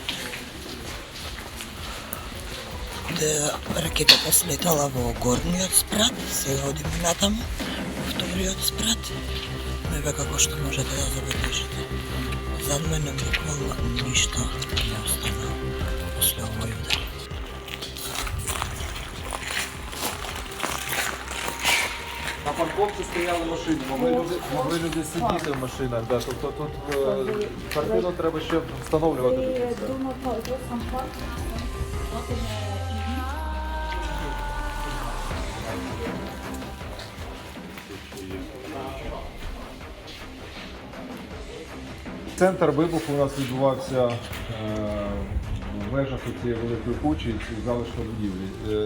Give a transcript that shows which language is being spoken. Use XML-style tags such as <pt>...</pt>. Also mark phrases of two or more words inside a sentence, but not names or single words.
<mk>Ракетата слетала во горниот спрат, сега одиме натаму, во вториот спрат. Не ве како што можете да забележите. Зад мене буквално ништо не остана после овој удар.</mk> <uk>На парковці стояли машини, могли люди сидіти в машинах. Да. Тобто тут картину треба ще встановлювати до кінця. Центр вибуху у нас відбувався в межах цієї великої кучі, цієї залишків будівлі.</uk>